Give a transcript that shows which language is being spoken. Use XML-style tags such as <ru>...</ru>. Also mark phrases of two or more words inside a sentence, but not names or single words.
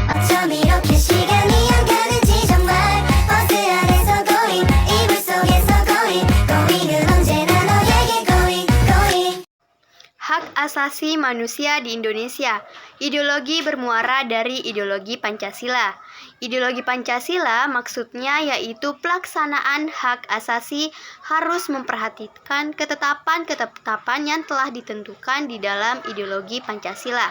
<ko>이렇게 시간이 안 가는지 정말 버스 안에서 going 이불 속에서 going은 언제나 너에게 going.</ko> <id>Hak asasi manusia di Indonesia. Ideologi bermuara dari ideologi Pancasila. Ideologi Pancasila maksudnya yaitu pelaksanaan hak asasi harus memperhatikan ketetapan-ketetapan yang telah ditentukan di dalam ideologi Pancasila.</id>